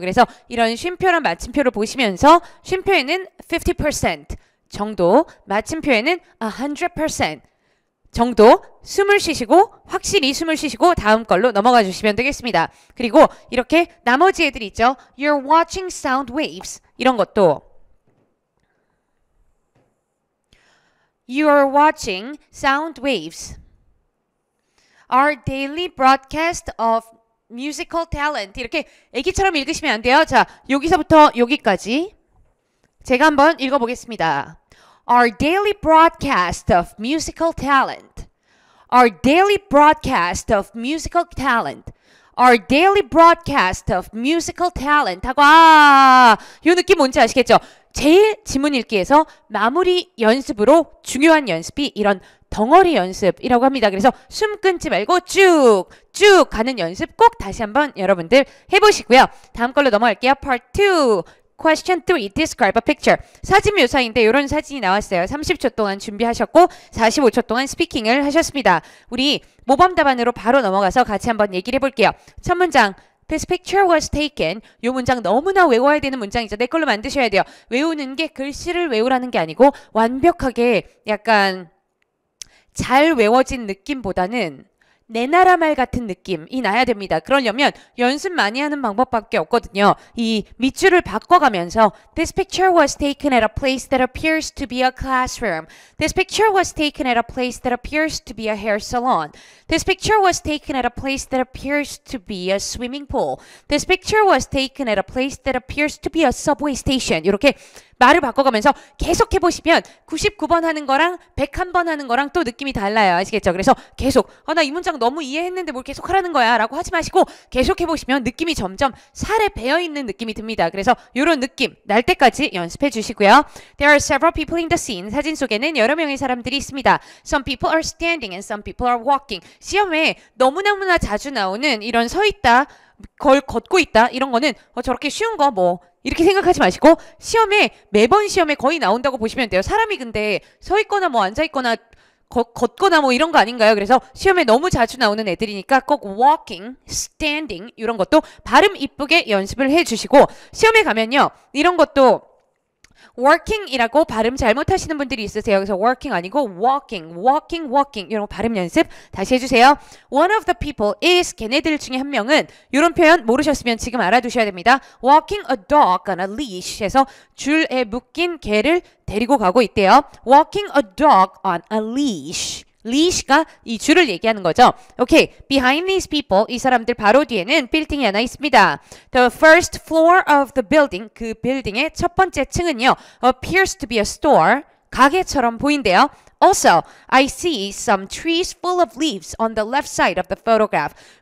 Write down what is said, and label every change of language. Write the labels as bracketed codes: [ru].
[ko] 그래서 이런 쉼표랑 마침표를 보시면서 쉼표에는 50% 정도, 마침표에는 100% 정도 숨을 쉬시고 확실히 숨을 쉬시고 다음 걸로 넘어가 주시면 되겠습니다. 그리고 이렇게 나머지 애들 있죠. [en] You're watching sound waves [ko] 이런 것도 [en] You're watching sound waves Our daily broadcast of musical talent. [ko] 이렇게 애기처럼 읽으시면 안 돼요. 자, 여기서부터 여기까지 제가 한번 읽어보겠습니다. [en] Our daily broadcast of musical talent. Our daily broadcast of musical talent. Our daily broadcast of musical talent. [ko] 하고 이 느낌 뭔지 아시겠죠? 제일 지문 읽기에서 마무리 연습으로 중요한 연습이 이런 덩어리 연습이라고 합니다. 그래서 숨 끊지 말고 쭉 가는 연습 꼭 다시 한번 여러분들 해보시고요. 다음 걸로 넘어갈게요. [en] Part 2. Question 3. Describe a picture. [ko] 사진 묘사인데 이런 사진이 나왔어요. 30초 동안 준비하셨고 45초 동안 스피킹을 하셨습니다. 우리 모범 답안으로 바로 넘어가서 같이 한번 얘기를 해볼게요. 첫 문장. [en] This picture was taken. [ko] 이 문장 너무나 외워야 되는 문장이죠. 내 걸로 만드셔야 돼요. 외우는 게 글씨를 외우라는 게 아니고 완벽하게 약간 잘 외워진 느낌보다는 내 나라 말 같은 느낌이 나야 됩니다. 그러려면 연습 많이 하는 방법밖에 없거든요. 이 밑줄을 바꿔가면서 [en] This picture was taken at a place that appears to be a classroom. This picture was taken at a place that appears to be a hair salon. This picture was taken at a place that appears to be a swimming pool. This picture was taken at a place that appears to be a subway station. [ko] 이렇게 말을 바꿔가면서 계속 해보시면 99번 하는 거랑 101번 하는 거랑 또 느낌이 달라요. 아시겠죠? 그래서 계속 나 이 문장 너무 이해했는데 뭘 계속 하라는 거야 라고 하지 마시고 계속 해보시면 느낌이 점점 살에 배어있는 느낌이 듭니다. 그래서 이런 느낌 날 때까지 연습해 주시고요. [en] There are several people in the scene. [ko] 사진 속에는 여러 명의 사람들이 있습니다. [en] Some people are standing and some people are walking. [ko] 시험에 너무너무나 자주 나오는 이런 서 있다, 걷고 있다 이런 거는 저렇게 쉬운 거 뭐 이렇게 생각하지 마시고 매번 시험에 거의 나온다고 보시면 돼요. 사람이 근데 서 있거나 뭐 앉아 있거나 걷거나 뭐 이런 거 아닌가요? 그래서 시험에 너무 자주 나오는 애들이니까 꼭 walking, standing 이런 것도 발음 이쁘게 연습을 해주시고 시험에 가면요 이런 것도 working이라고 발음 잘못하시는 분들이 있으세요. 그래서 working 아니고 walking 이런 발음 연습 다시 해주세요. [en] One of the people is [ko] 걔네들 중에 한 명은 이런 표현 모르셨으면 지금 알아두셔야 됩니다. [en] Walking a dog on a leash [ko] 해서 줄에 묶인 개를 데리고 가고 있대요. [en] Walking a dog on a leash. [ko] leash가 이 줄을 얘기하는 거죠. 오케이. [en] Behind these people, [ko] 이 사람들 바로 뒤에는 빌딩이 하나 있습니다. [en] The first floor of the building, [ko] 그 빌딩의 첫 번째 층은요. [en] appears to be a store, [ko] 가게처럼 보인대요. [en] Also, I see some trees full of leaves on the left side of the photograph.